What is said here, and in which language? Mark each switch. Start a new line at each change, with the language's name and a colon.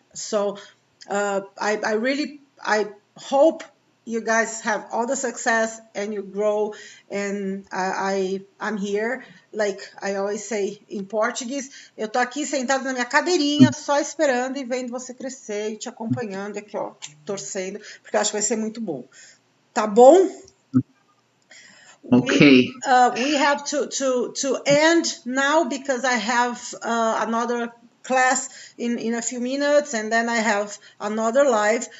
English: So I hope you guys have all the success and you grow. And I'm here, like I always say in Portuguese,
Portuguese: eu tô aqui sentado na minha cadeirinha, só esperando e vendo você crescer e te acompanhando aqui, ó, torcendo, porque eu acho que vai ser muito bom. Tá bom? Okay.
English: We have to end now, because I have another class in a few minutes, and then I have another live.